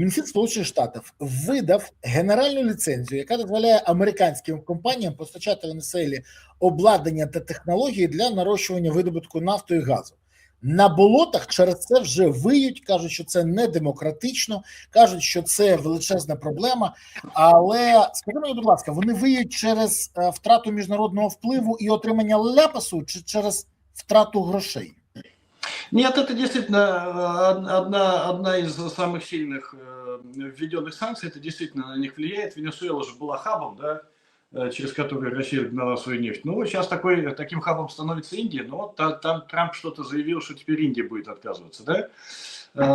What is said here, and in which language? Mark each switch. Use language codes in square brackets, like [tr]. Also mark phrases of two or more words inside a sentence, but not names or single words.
[uk] Мінфін Сполучених Штатів видав генеральну ліцензію, яка дозволяє американським компаніям постачати в Венесуелі обладнання та технології для нарощування видобутку нафти і газу. На болотах через це вже виють, кажуть, що це не демократично, кажуть, що це величезна проблема. Але скажи мені, будь ласка, вони виють через втрату міжнародного впливу і отримання ляпасу, чи через втрату грошей? [ru] Нет, это действительно одна из самых сильных введенных санкций, это действительно на них влияет. Венесуэла же была хабом, да, через который Россия гнала свою нефть. Ну, вот сейчас таким хабом становится Индия, но вот там Трамп что-то заявил, что теперь Индия будет отказываться, да.